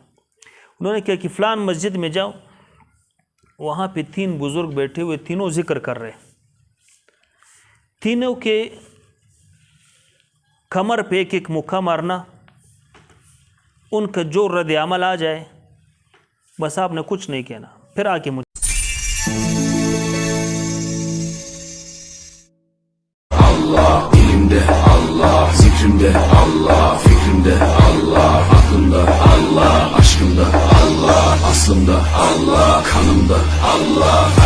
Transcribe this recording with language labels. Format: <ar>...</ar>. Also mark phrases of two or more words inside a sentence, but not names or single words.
<ur>انہوں نے کہا کہ فلان مسجد میں جاؤ، وہاں پہ 3 بزرگ بیٹھے ہوئے، تینوں ذکر کر رہے، تینوں کے کمر پہ ایک ایک مکہ مارنا، ان کا جو رد عمل آ جائے بس آپ نے کچھ نہیں کہنا، پھر آ کے مجھے</ur> <tr>Allah, dilimde Allah, zikrimde Allah, fikrimde Allah, aklımda Allah, aşkımda Allah, aslımda Allah, kanımda Allah.</tr>